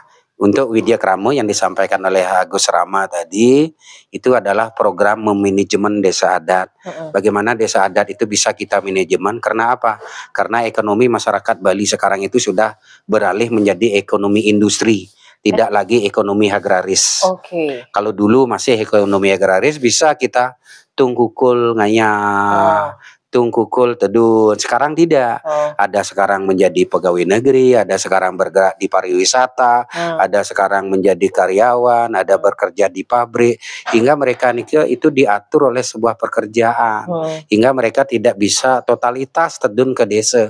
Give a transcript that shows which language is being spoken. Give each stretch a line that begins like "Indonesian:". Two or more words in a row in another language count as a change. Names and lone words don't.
Indonesian: Untuk Widya Krama yang disampaikan oleh Agus Rama tadi, itu adalah program memanajemen desa adat. Bagaimana desa adat itu bisa kita manajemen, karena apa? Karena ekonomi masyarakat Bali sekarang itu sudah beralih menjadi ekonomi industri, tidak lagi ekonomi agraris. Kalau dulu masih ekonomi agraris, bisa kita
Balinese: tungkukul ngaya, tungkukul tedun.
Indonesian: Sekarang tidak. Ada sekarang menjadi pegawai negeri, ada sekarang bergerak di pariwisata, ada sekarang menjadi karyawan, ada bekerja di pabrik, hingga mereka itu diatur oleh sebuah pekerjaan, hingga mereka tidak bisa totalitas tedun ke desa.